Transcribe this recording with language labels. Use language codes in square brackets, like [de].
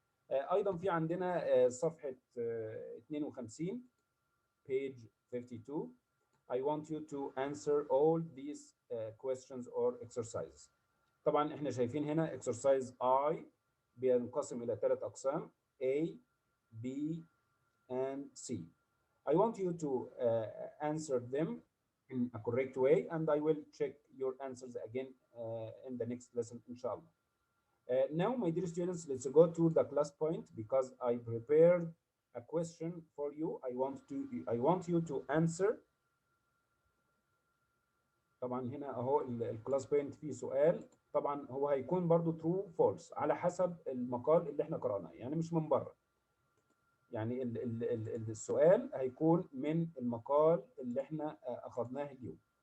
[ar] ايضا في عندنا صفحه 52 [en] page 52. I want you to answer all these questions or exercises. [ar] طبعا احنا شايفين هنا exercise I بينقسم الى 3 اقسام A B and C. [en] I want you to answer them in a correct way, and I will check your answers again in the next lesson, inshallah. Now, my dear students, let's go to the class point because I prepared a question for you. I want you to answer. [ar] طبعا هنا اهو الكلاس بوينت فيه سؤال، طبعا هو هيكون برضو true false على حسب المقال اللي احنا قرأناه، يعني مش من بره. يعني السؤال هيكون من المقال اللي احنا اخذناه اليوم.